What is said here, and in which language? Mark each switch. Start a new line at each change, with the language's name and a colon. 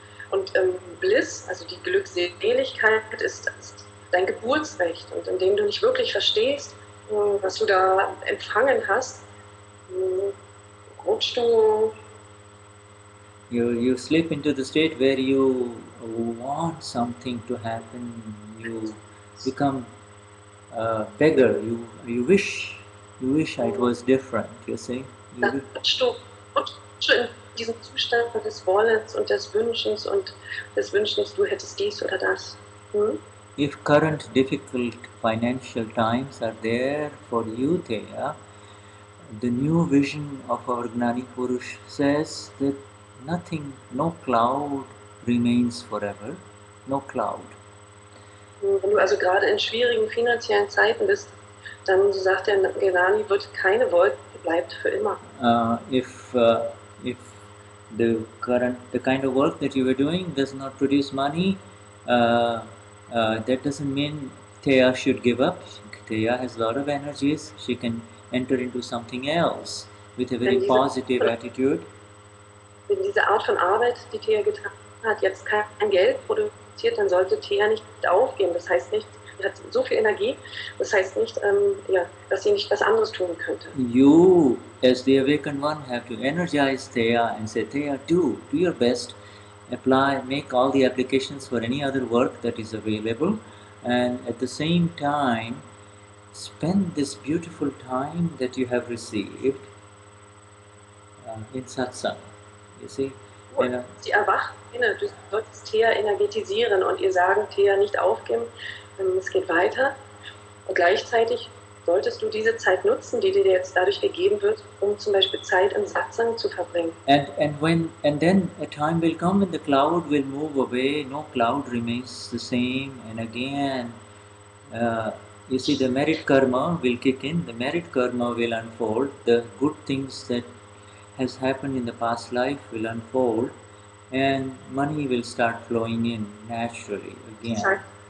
German: Und Bliss, also die Glückseligkeit, ist dein Geburtsrecht. Und indem du nicht wirklich verstehst, was du da empfangen hast, rutschst du.
English: You slip into the state where you want something to happen. You become a beggar. You wish it was different. You see.
German: Dann rutschst du in diesen Zustand des Wollens und des Wünschens du hättest dies oder das.
English: If current difficult financial times are there for you, Theya, the new vision of our Gnani Purush says that nothing, no cloud remains forever, no cloud.
German: Wenn du also gerade in schwierigen finanziellen Zeiten bist, dann, so sagt der Gnani, wird keine Wolke bleibt für immer.
English: If the kind of work that you are doing does not produce money, that doesn't mean Theya should give up. Theya has a lot of energies. She can enter into something else with a very positive attitude.
German: Wenn diese Art von Arbeit, die Theya getan hat, jetzt kein Geld produziert, dann sollte Theya nicht aufgeben. Das heißt nicht, sie hat so viel Energie, das heißt nicht, dass sie nicht was anderes tun könnte.
English: You, as the awakened one, have to energize Theya and say, Theya, do your best. Apply, make all the applications for any other work that is available, and at the same time, spend this beautiful time that you have received in Satsang. You see?
German: Sie erwacht, du solltest Theya energetisieren und ihr sagen, Theya nicht aufgeben, es geht weiter. Und gleichzeitig solltest du diese Zeit nutzen, die dir jetzt dadurch gegeben wird, um zum Beispiel Zeit im Satsang zu verbringen.
English: And then a time will come when the cloud will move away, no cloud remains the same, and again, you see, the merit karma will kick in, the merit karma will unfold, the good things that has happened in the past life will unfold, and money will start flowing in naturally again.